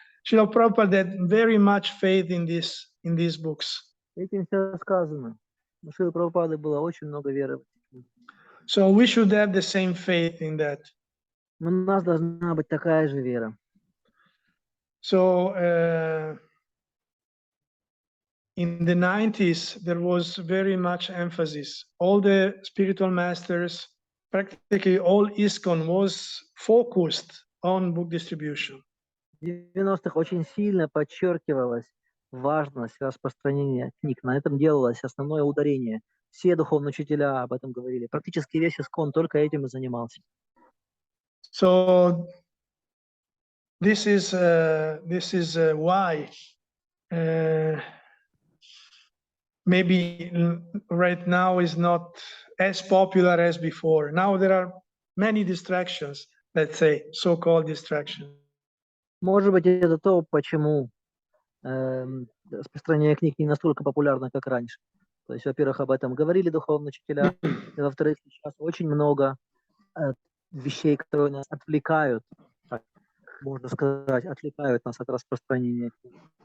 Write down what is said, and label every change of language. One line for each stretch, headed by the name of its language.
English: Srila Prabhupada had very much faith in these books.
Russian: Этим все сказано. У Шрилы Прабхупады было очень много веры.
English: So we should have the same faith in that.
Russian: У нас должна быть такая же вера.
English: So in the 90s, there was very much emphasis. All the spiritual masters, practically all ISKCON was focused on book distribution.
Russian: В 90-х очень сильно подчеркивалась важность распространения книг. На этом делалось основное ударение. Все духовные учителя об этом говорили. Практически весь ИСККОН только этим и занимался.
English: So this is why maybe right now is not as popular as before. Now there are many distractions, let's say, so-called distractions.
Russian: Может быть, это то, почему распространение книг не настолько популярно, как раньше. То есть, во-первых, об этом говорили духовные учителя, и, во-вторых, сейчас очень много вещей, которые нас отвлекают, так можно сказать, отвлекают нас от распространения книг.